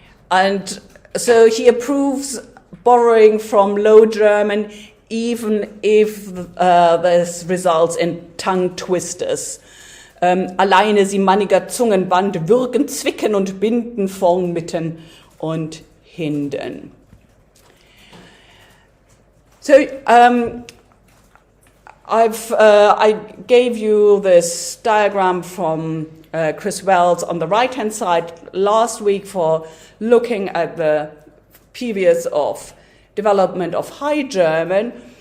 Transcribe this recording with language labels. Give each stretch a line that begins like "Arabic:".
English: And so he approves borrowing from Low German, even if this results in tongue twisters.
Middle High German: Alleine sie manniger Zungenband würgen, zwicken und binden vorn, mitten und hinden.
English: So I gave you this diagram from Chris Wells on the right-hand side last week for looking at the periods of development of High German.